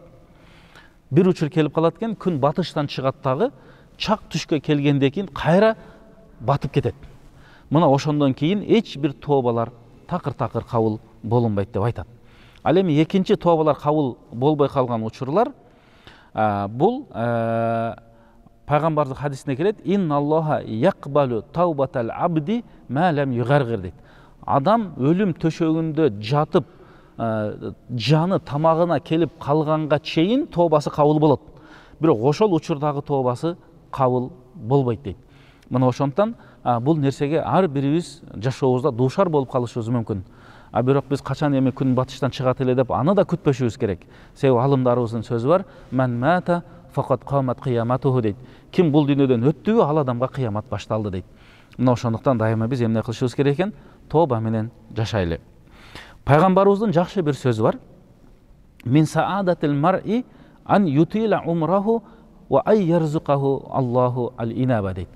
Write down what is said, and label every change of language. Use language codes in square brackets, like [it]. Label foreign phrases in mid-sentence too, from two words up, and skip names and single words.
[ky] Бир учур келип калат экен, күн батыштан чыгат дагы чак түшкө келгенден кийин кайра батып кетет. Мына ошондон кийин эч бир тообалар такыр кабыл болунбайт деп айтат. Ал эми экинчи тообалар кабыл болбой калган учурлар бул пайгамбардын хадисине келет, [ar] إن الله يقبل توبة العبد ما لم يغرغر дейт. [ky] Адам өлүм төшөгүндө жатып жаны тамагына келип калганга чейин тообасы кабыл болот. Бирок ошол учурдагы тообасы кабыл болбойт дейт. Мына ошондон бул нерсеге ар бирибиз жашообузда дуушар болуп калышыбыз мүмкүн. Бирок биз качан эми күн батыштан чыгат эле деп аны да күтпөшүбүз керек. Себеби алымдарыбыздын сөзү бар, [ar] من مات فقد قامت قيامته дейт. [ky] Ким бул дүйнөдөн өттүбү, ал адамга кыямат башталды дейт. Мына ошондуктан дайыма биз эмне кылышыбыз керек экен? Тооба менен жашайлы. Пайгамбарыбыздын жакшы бир сөзү бар. [ar] من سعادة المرء أن يطول عمره وأن يرزقه الله الإنابة.